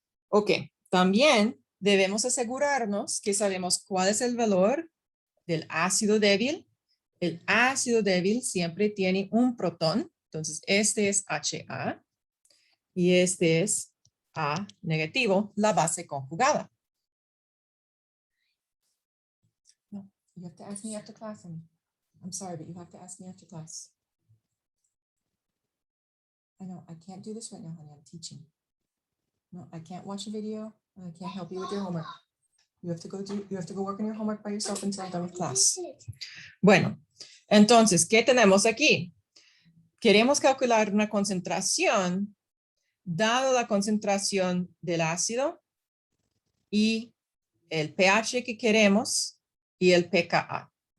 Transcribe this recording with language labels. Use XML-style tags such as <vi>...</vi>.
<es>Ok, también debemos asegurarnos que sabemos cuál es el valor del ácido débil. El ácido débil siempre tiene un protón, entonces este es Ha y este es A negativo, la base conjugada.</es> <en>No, you have to ask me after class. I'm sorry, but you have to ask me after class. I know, I can't do this right now, honey, I'm teaching. No, I can't watch a video, and I can't help you with your homework. You have to go work on your homework by yourself until I'm done with class.</en> <es>Bueno, entonces, ¿qué tenemos aquí? Queremos calcular una concentración, dado la concentración del ácido y el pH que queremos y el pKa.</es>